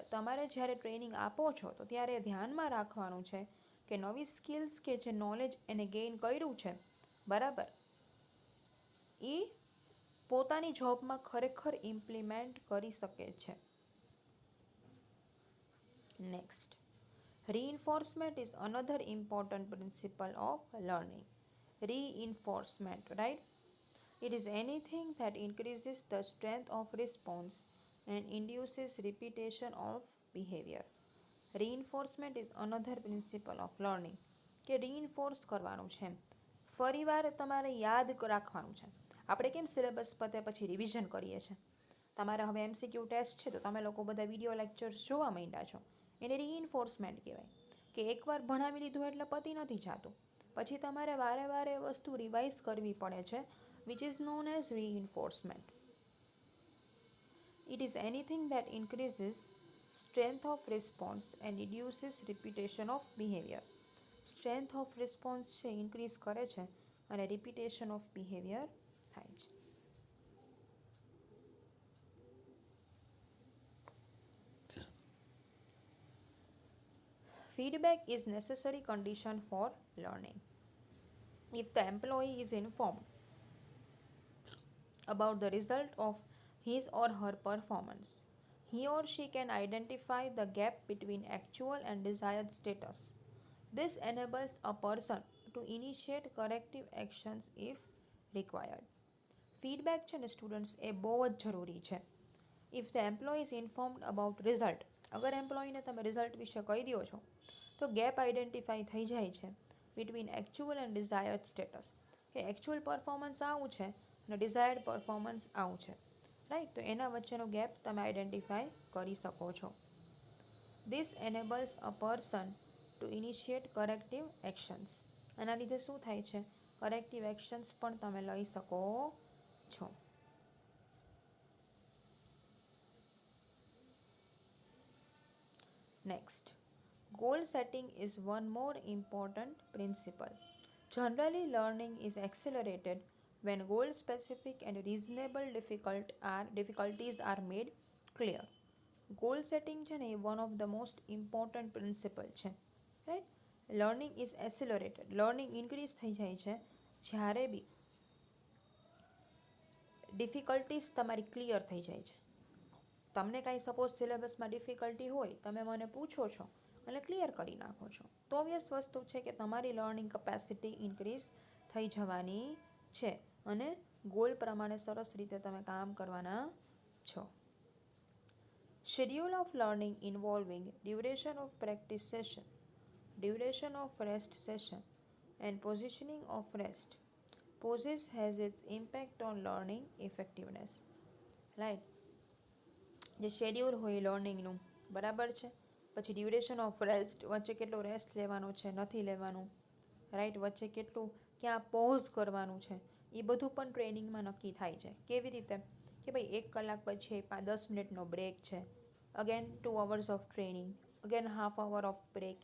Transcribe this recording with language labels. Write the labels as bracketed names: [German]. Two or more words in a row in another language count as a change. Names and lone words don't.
[Gujarati] તમારે જ્યારે ટ્રેનિંગ આપો છો તો ત્યારે ધ્યાનમાં રાખવાનું છે કે નવી સ્કિલ્સ કે જે નોલેજ એને ગેઇન કર્યું છે, બરાબર, એ પોતાની જોબમાં ખરેખર ઇમ્પ્લિમેન્ટ કરી શકે છે. નેક્સ્ટ, [English] reinforcement is another important principle of learning. Reinforcement, right? It is anything that increases the strength of response and induces repetition of behavior. Reinforcement is another principle of learning [Gujarati] કે reinforce કરવાનું છે. ફરીવાર તમારે યાદ રાખવાનું છે. આપણે કેમ સિલેબસ પતે પછી રિવિઝન કરીએ છીએ. તમારે હવે MCQ ટેસ્ટ છે તો તમે લોકો બધા [English] video lectures [Gujarati] જોવા માંડ્યા છો. એને reinforcement કહેવાય કે એકવાર ભણાવી લીધું એટલે પતી નથી જાતું. પછી તમારે વારે વારે વસ્તુ રિવાઇઝ કરવી પડે છે, [English] which is known as reinforcement. It is anything that increases strength of response and reduces repetition of behavior. Strength of response [Gujarati] છે ઇન્ક્રીઝ કરે છે અને [English] repetition of behavior [Gujarati] થાય છે. [English] Feedback is necessary condition for learning. If the employee is informed about the result of his or her performance, he or she can identify the gap between actual and desired status. This enables a person to initiate corrective actions if required. [Gujarati] ફીડબેક છે ને સ્ટુડન્ટ્સ એ બહુ જ જરૂરી છે. [English] if the employee is informed about result, [Gujarati] અગર એમ્પ્લોયને તમે રિઝલ્ટ વિશે કહી દો છો તો [English] gap identify [Gujarati] થઈ જાય છે [English] between actual and desired status, [Gujarati] કે [English] actual performance [Gujarati] આવું છે અને [English] desired performance [Gujarati] આવું છે, રાઈટ. તો એના વચ્ચેનો ગેપ તમે આઈડેન્ટિફાઈ કરી શકો છો. [English] this enables a person to initiate corrective actions. [Gujarati] એના લીધે શું થાય છે, [English] corrective actions [Gujarati] પણ તમે લઈ શકો છો. નેક્સ્ટ, [English] goal setting is one more important principle. Generally, learning is accelerated when goal specific and reasonable difficulties are made clear. Goal setting [Gujarati] છે ને એ [English] one of the most important principle છે, રાઈટ. learning is accelerated, learning increase [Gujarati] થઈ જાય છે જ્યારે બી ડિફિકલ્ટીઝ તમારી ક્લિયર થઈ જાય છે. તમને કાંઈ સપોઝ સિલેબસમાં ડિફિકલ્ટી હોય, તમે મને પૂછો છો અને ક્લિયર કરી નાખો છો, તો ઓબ્વિયસ વસ્તુ છે કે તમારી [English] learning capacity [Gujarati] ઇન્ક્રીઝ થઈ જવાની છે અને ગોલ પ્રમાણે સરસ રીતે તમે કામ કરવાના છો. [English] Schedule of learning involving duration of practice session, duration of rest session and positioning of rest poses has its impact on learning effectiveness. Right. [Gujarati] જે શેડ્યુલ હોય લર્નિંગનું બરાબર છે, પછી [English] duration of rest, [Gujarati] વચ્ચે કેટલો રેસ્ટ લેવાનો છે નથી લેવાનું, રાઈટ, વચ્ચે કેટલું ક્યાં પોઝ કરવાનું છે, એ બધું પણ ટ્રેનિંગમાં નક્કી થાય છે. કેવી રીતે કે ભાઈ 1 કલાક પછી 10 મિનિટનો બ્રેક છે, [English] again 2 hours of training, again half hour of break.